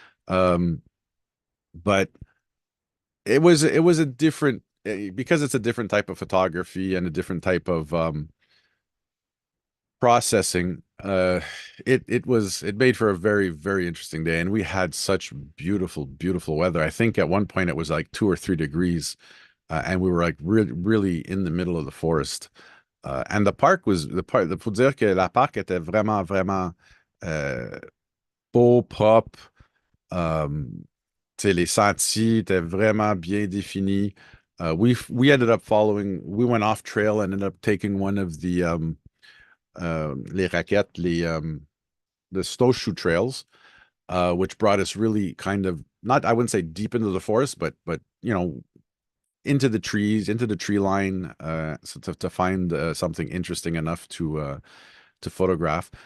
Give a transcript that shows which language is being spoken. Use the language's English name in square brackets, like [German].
[English] Um, but it was a different because it's a different type of photography and a different type of processing. It made for a very, very interesting day, and we had such beautiful, beautiful weather. I think at one point it was like 2 or 3 degrees, and we were like really, really in the middle of the forest. And the park. [French] Faut dire que la parc était vraiment, vraiment euh, beau, propre. Um, tu sais, les sentiers étaient vraiment bien définis. [English] We ended up following. We went off trail and ended up taking one of the [French] les raquettes, [English] the snowshoe trails, which brought us really kind of not, I wouldn't say deep into the forest, but into the trees, into the tree line, so to find something interesting enough to photograph.